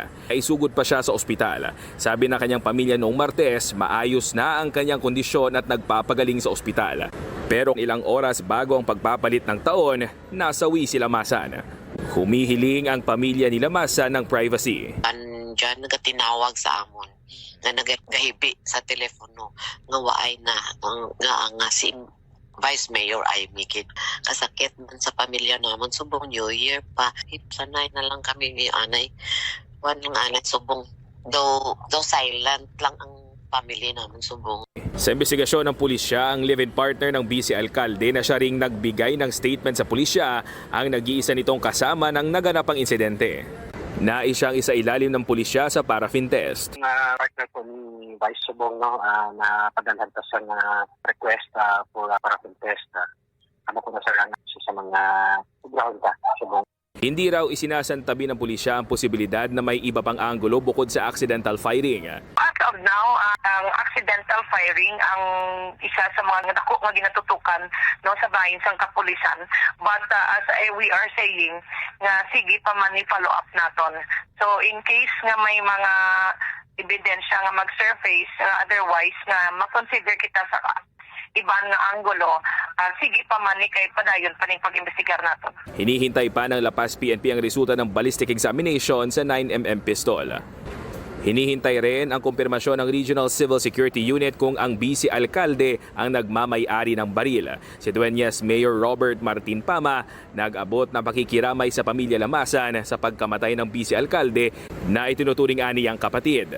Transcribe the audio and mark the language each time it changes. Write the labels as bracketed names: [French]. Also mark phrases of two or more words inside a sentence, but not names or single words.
[Filipino] Ay sugod pa siya sa ospital. Sabi ng kanyang pamilya noong Martes, maayos na ang kanyang kondisyon at nagpapagaling sa ospital. Pero ilang oras bago ang pagpapalit ng taon, nasawi si Lamasan. Humihiling ang pamilya ni Lamasan ng privacy. [Hiligaynon] Diyan nagatinawag sa amon nga nagahibi sa telepono nga waay na nga si Vice Mayor Aimee kid kasakit man sa pamilya namon subong New Year pa sanay na lang kami ni anay wan lang anay subong do silent lang ang family namin subong. [Filipino] Sa investigasyon ng pulisya, ang live-in partner ng vice alkalde na siya ring nagbigay ng statement sa pulisya ang nag-iisa nitong kasama ng naganapang insidente. Nais siyang isailalim ng pulisya sa paraffin test. [Hiligaynon] Partner ko ni Vice Subong na padalhan ta sa [English] request for paraffin test. [Hiligaynon] Ano ko na sa mga ground ta Subong. [Filipino] Hindi raw isinasantabi ng pulisya ang posibilidad na may iba pang anggulo bukod sa [English] accidental firing. As of now, [Hiligaynon] ang [English] accidental firing [Hiligaynon] ang isa sa mga dako nga ginatutukan no sa bahin sang kapulisan. [English] But as we are saying, [Hiligaynon] nga sige pa man i-follow up naton. So in case nga may mga ebidensya nga mag-surface, otherwise nga makonsider kita sa ibang nga anggulo, sige pa man kay padayon pa ning pag-imbestigar naton. [Filipino] Hinihintay pa ng La Paz PNP ang resulta ng [English] ballistic examination [Filipino] sa 9mm pistol. Hinihintay rin ang kumpirmasyon ng Regional Civil Security Unit kung ang vice alkalde ang nagmamay-ari ng baril. Si Dueñas Mayor Robert Martin Pama nag-abot ng pakikiramay sa pamilya Lamasan sa pagkamatay ng vice alkalde na itinuturing ani ang kapatid.